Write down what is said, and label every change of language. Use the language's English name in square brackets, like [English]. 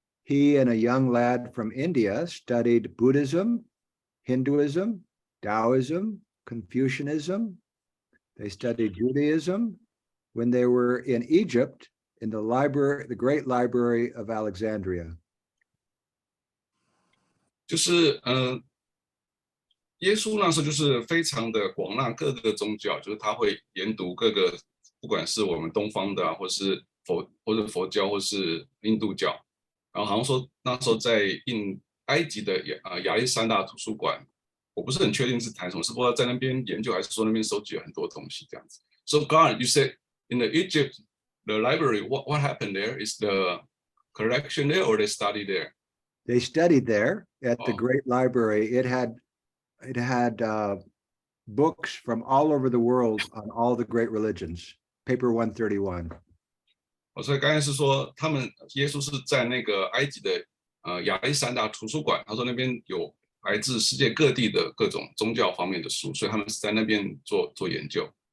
[English] He and a young lad from India studied Buddhism, Hinduism, Taoism, Confucianism. They studied Judaism when they were in Egypt in the library, the great library of Alexandria. [Chinese] 就是耶稣那时候就是非常的广纳各个宗教，就是他会研读各个，不管是我们东方的啊，或是佛教，或是印度教，然后好像说那时候在埃及的亚历山大图书馆，我不是很确定是谈什么，是不知道在那边研究，还是说那边收集了很多东西这样子。 [English] So God, you said in the Egypt, the library, what happened there? Is the collection there, or they study there? They studied there at the great library. It had books from all over the world on all the great religions. Paper 131. [Chinese] 所以刚才是说耶稣是在那个埃及的亚历山大图书馆，他说那边有来自世界各地的各种宗教方面的书，所以他们是在那边做研究。